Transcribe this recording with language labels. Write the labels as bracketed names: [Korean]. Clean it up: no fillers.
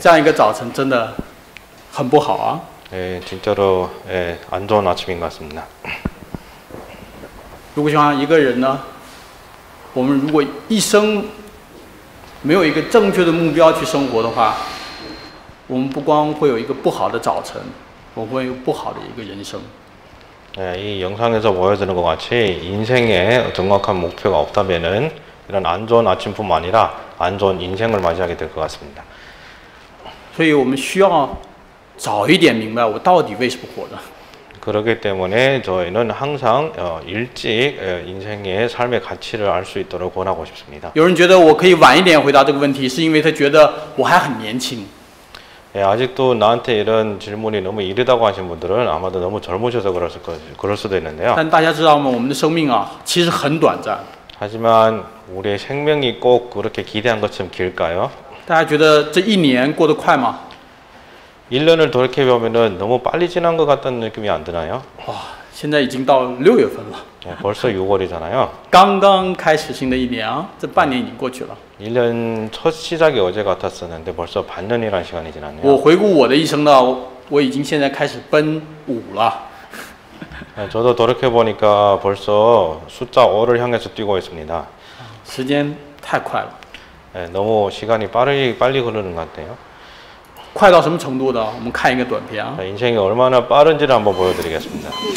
[Chinese] 这样一个早晨真的很不好啊。 [Korean] 예, 진짜로 예, 안 좋은 아침인 것 같습니다. [Chinese] 如果像一个人呢，我们如果一生没有一个正确的目标去生活的话，我们不光会有一个不好的早晨，我们会有不好的一个人生。 [Korean] 예, 이 영상에서 보여주는 것 같이 인생에 정확한 목표가 없다면은 이런 안 좋은 아침뿐만 아니라 안 좋은 인생을 맞이하게 될 것 같습니다. [Chinese] 所以我们需要早一点明白我到底为什么活着。 [Korean] 그렇기 때문에 저희는 항상 일찍 인생의 삶의 가치를 알 수 있도록 권하고 싶습니다. [Chinese] 有人觉得我可以晚一点回答这个问题，是因为他觉得我还很年轻。 [Korean] 예, 아직도 나한테 이런 질문이 너무 이르다고 하신 분들은 아마도 너무 젊으셔서 그럴 수도 있는데요. [Chinese] 但大家知道吗？我们的生命啊，其实很短暂。 [Korean] 하지만 우리의 생명이 꼭 그렇게 기대한 것처럼 길까요? [Chinese] 大家觉得这一年过得快吗？ [Korean] 1년을 돌이켜보면 너무 빨리 지난 것 같다는 느낌이 안 드나요? [Chinese] 哇，现在已经到6月份了， [Korean] 예, 벌써 6월이잖아요. [Chinese] 刚刚开始新的一年啊，这半年已经过去了。 [Korean] 1년 첫 시작이 어제 같았었는데 벌써 반년이라는 시간이 지났네요. [Chinese] 我回顾我的一生呢，我已经现在开始奔5了。 [Korean] 예, 저도 돌이켜보니까 벌써 숫자 5를 향해서 뛰고 있습니다. [Chinese] 时间太快了， [Korean] 예, 너무 시간이 빨리 흐르는 것 같아요. [Chinese] 快到什么程度呢？我们看一个短片啊。 [Korean] 자, 인생이 얼마나 빠른지를 한번 보여드리겠습니다.